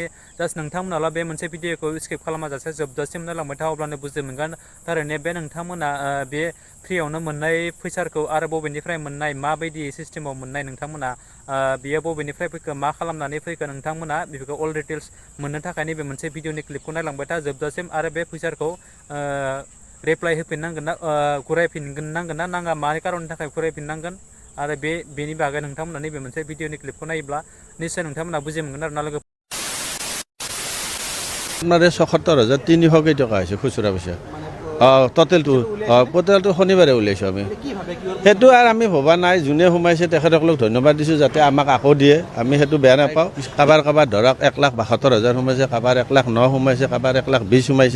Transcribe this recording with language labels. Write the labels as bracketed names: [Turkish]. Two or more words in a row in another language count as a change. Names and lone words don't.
[Bodo] जास्ट नोंथांमोनाल' बे मोनसे भिडिअखौ स्किप खालामाजासे जोबजासिम नायलांबाय था, अब्लानो बुजि मोनगोन थारैनो बे नोंथांमोना बे फ्रियावनो मोननाय फैसाखौ आरो बबेनिफ्राय मोननाय, माबायदि सिस्टेमाव मोननाय नोंथांमोना, बियो बबेनिफ्राय फैखो, मा खालामनानै फैखो, नोंथांमोना बेफोरखौ [English] all details [Bodo] मोननो थाखाय नैबे मोनसे भिडिअनि क्लिपखौ नायलांबाय था जोबजासिम। आरो बे फैसाखौ रिप्लाइ होफिननांगोन ना, घुरायफिननांगोन ना नाङा, मानि कारननि थाखाय घुरायफिननांगोन, आरो बेनि बागै नोंथांमोना नैबे मोनसे भिडिअनि क्लिपखौ नायोब्ला निश्चय नोंथांमोना बुजि मोनगोन आरोना लोगो। [Assamese] আপোনাৰ ৭৬,৩০০ কেই টকা হৈছে খুচুৰা পইচা। টোটেলটো শনিবাৰে উলিয়াইছোঁ আমি। সেইটো আৰু আমি ভবা নাই, যোনে সোমাইছে তেখেতসকলক ধন্যবাদ দিছোঁ, যাতে আমাক আকৌ দিয়ে, আমি সেইটো বেয়া নাপাওঁ। কাবাৰ ধৰক 1,72,000 সোমাইছে, কাবাৰ 1,09,000 সোমাইছে, কাবাৰ 1,20,000 সোমাইছে।